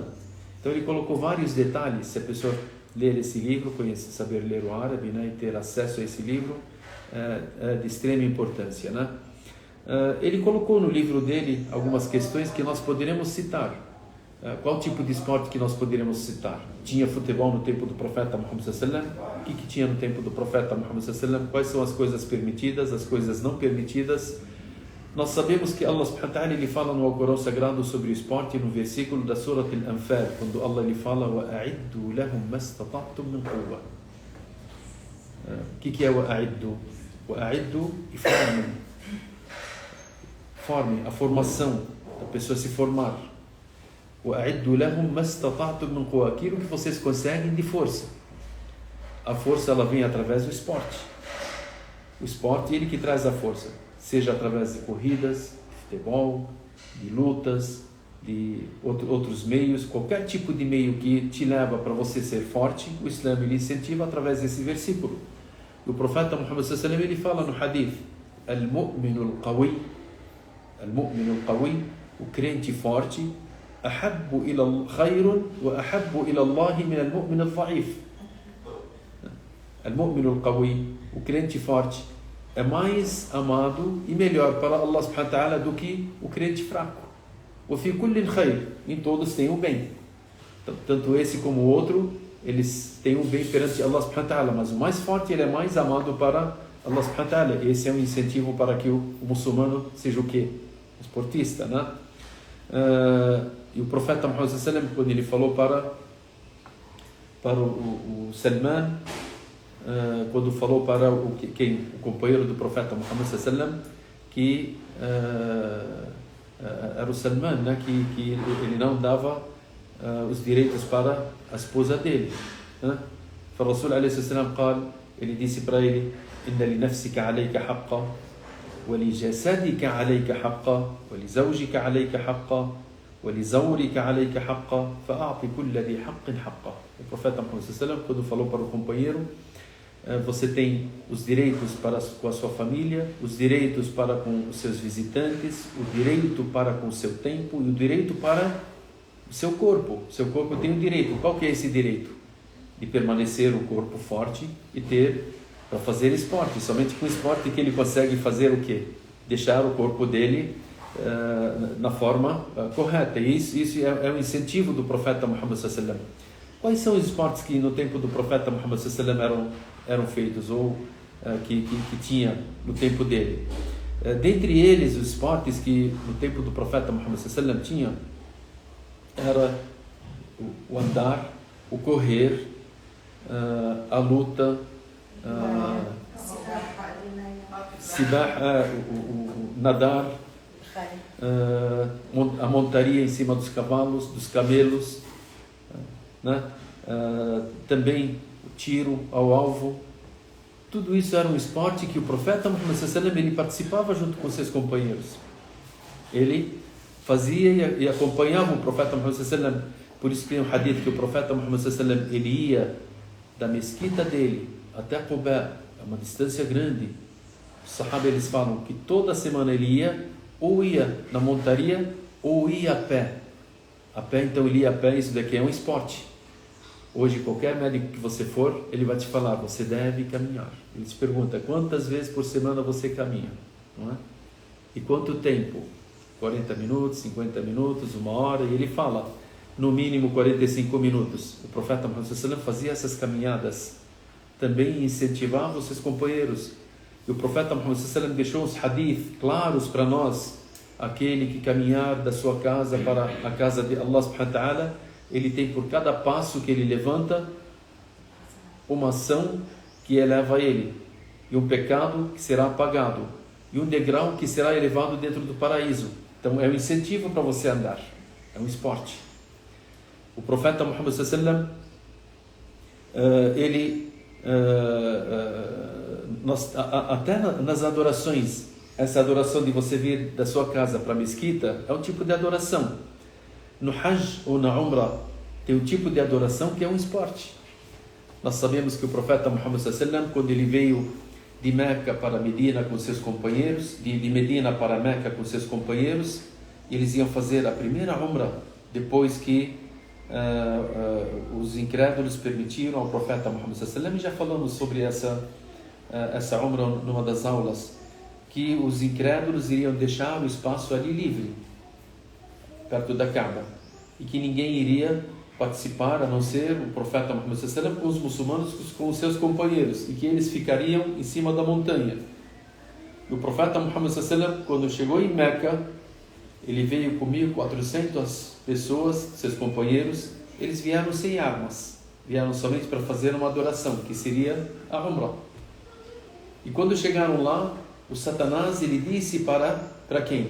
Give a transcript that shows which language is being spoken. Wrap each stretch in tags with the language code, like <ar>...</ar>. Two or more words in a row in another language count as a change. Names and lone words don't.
<pt>Então ele colocou vários detalhes. Se a pessoa ler esse livro, saber ler o árabe, né, e ter acesso a esse livro, é de extrema importância, né? Ele colocou no livro dele algumas questões que nós poderemos citar. Qual tipo de esporte que nós poderíamos citar? Tinha futebol no tempo do profeta Muhammad</pt> <ar>صلى الله عليه وسلم?</ar> <pt>O que tinha no tempo do profeta Muhammad</pt> <ar>صلى الله عليه وسلم?</ar> <pt>Quais são as coisas permitidas, as coisas não permitidas? Nós sabemos que Allah</pt> <ar>سبحانه وتعالى,</ar> <pt>ele fala no Alcorão Sagrado sobre o esporte no versículo da Surah Al-Anfal, quando Allah ele fala:</pt> <ar>وَأَعِدُّوا لَهُمْ مَا اسْتَطَعْتُمْ مِنْ قُوَّةٍ.</ar> <pt>O que é وَأَعِدُّوا? وَأَعِدُّوا e forme a formação, da pessoa se formar.</pt> <ar>وَأَعِدُّوا لَهُمْ مَا اسْتَطَعْتُمْ مِنْ قُوَّةٍ,</ar> <pt>aquilo que vocês conseguem de força. A força, ela vem através do esporte. O esporte, ele que traz a força, seja através de corridas, de futebol, de lutas, de outros meios, qualquer tipo de meio que te leva para você ser forte, o Islã ele incentiva através desse versículo. O profeta Muhammad</pt> <ar>صلى الله عليه وسلم</ar> <pt>ele fala no hadith:</pt> <ar>المؤمن القوي,</ar> <pt>o crente forte,</pt> <ar>أحب إلى خير وأحب إلى الله من المؤمن الضعيف. المؤمن القوي,</ar> <pt>o crente forte, é mais amado e melhor para Allah</pt> <ar>سبحانه وتعالى</ar> <pt>do que o crente fraco.</pt> <ar>وفي كل خير,</ar> <pt>em todos tem o bem. Tanto esse como o outro, eles têm o bem perante Allah</pt> <ar>سبحانه وتعالى,</ar> <pt>mas o mais forte ele é mais amado para Allah</pt> <ar>سبحانه وتعالى.</ar> <pt>Esse é um incentivo para que o muçulmano seja o quê? Esportista, né? E o profeta Muhammad</pt> <ar>صلى الله عليه وسلم,</ar> <pt>quando ele falou para o Salman, quando falou para o companheiro do profeta Muhammad</pt> <ar>صلى الله عليه وسلم,</ar> <pt>que era o Salman, né, que ele não dava os direitos para a esposa dele, né? O Rasul</pt> <ar>عليه السلام</ar> <pt>ele disse para ele:</pt> <ar>إن لنفسك عليك حقا ولجسدك عليك حقا ولزوجك عليك حقا ولزورك عليك حقا فأعط كل ذي حق حقه.</ar> <pt>O profeta Muhammad</pt> <ar>صلى الله عليه وسلم,</ar> <pt>quando falou para o companheiro: você tem os direitos para com a sua família, os direitos para com os seus visitantes, o direito para com o seu tempo e o direito para o seu corpo. O seu corpo tem um direito. Qual que é esse direito? De permanecer o corpo forte e ter para fazer esporte. Somente com esporte que ele consegue fazer o quê? Deixar o corpo dele na forma correta. E isso é um incentivo do profeta Muhammad</pt> <ar>صلى الله عليه وسلم.</ar> <pt>Quais são os esportes que no tempo do profeta Muhammad</pt> <ar>صلى الله عليه وسلم</ar> <pt>eram feitos ou que tinha no tempo dele? Dentre eles, os esportes que no tempo do profeta Muhammad</pt> <ar>صلى الله عليه وسلم</ar> <pt>tinha era o andar, o correr, a luta, o nadar, a montaria em cima dos cavalos, dos camelos, né? Também o tiro ao alvo. Tudo isso era um esporte que o profeta Muhammad</pt> <ar>صلى الله عليه وسلم</ar> <pt>ele participava junto com seus companheiros. Ele fazia e acompanhava o profeta Muhammad</pt> <ar>صلى الله عليه وسلم.</ar> <pt>Por isso que tem um hadith que o profeta Muhammad</pt> <ar>صلى الله عليه وسلم</ar> <pt>ele ia da mesquita dele até Quba, é uma distância grande. Os sahaba eles falam que toda semana ele ia ou ia na montaria ou ia a pé. A pé, então ele ia a pé. Isso daqui é um esporte. Hoje qualquer médico que você for, ele vai te falar: você deve caminhar. Ele te pergunta: quantas vezes por semana você caminha, não é? E quanto tempo? 40 minutos, 50 minutos, 1 hora. E ele fala: no mínimo 45 minutos. O profeta Muhammad</pt> <ar>صلى الله عليه وسلم</ar> <pt>fazia essas caminhadas, também incentivava os seus companheiros. E o profeta Muhammad</pt> <ar>صلى الله عليه وسلم</ar> <pt>deixou os hadith claros para nós: aquele que caminhar da sua casa para a casa de Allah</pt> <ar>سبحانه وتعالى,</ar> <pt>ele tem por cada passo que ele levanta uma ação que eleva ele, e um pecado que será apagado, e um degrau que será elevado dentro do paraíso. Então é um incentivo para você andar, é um esporte. O profeta Muhammad</pt> <ar>صلى الله عليه وسلم</ar> <pt>ele até nas adorações, essa adoração de você vir da sua casa para a mesquita é um tipo de adoração. No Hajj ou na Umrah tem um tipo de adoração que é um esporte. Nós sabemos que o profeta Muhammad</pt> <ar>صلى الله عليه وسلم,</ar> <pt>quando ele veio de Meca para Medina com seus companheiros, de Medina para Meca com seus companheiros, eles iam fazer a primeira Umrah depois que os incrédulos permitiram ao profeta Muhammad</pt> <ar>صلى الله عليه وسلم.</ar> <pt>E já falamos sobre essa Umrah numa das aulas, que os incrédulos iriam deixar o espaço ali livre perto da Kaaba, e que ninguém iria participar a não ser o profeta Muhammad</pt> <ar>صلى الله عليه وسلم</ar> <pt>com os muçulmanos, com os seus companheiros, e que eles ficariam em cima da montanha. E o profeta Muhammad</pt> <ar>صلى الله عليه وسلم,</ar> <pt>quando chegou em Meca, ele veio com 1.400 pessoas, seus companheiros. Eles vieram sem armas, vieram somente para fazer uma adoração, que seria a Umrah. E quando chegaram lá, o Satanás ele disse para quem?</pt>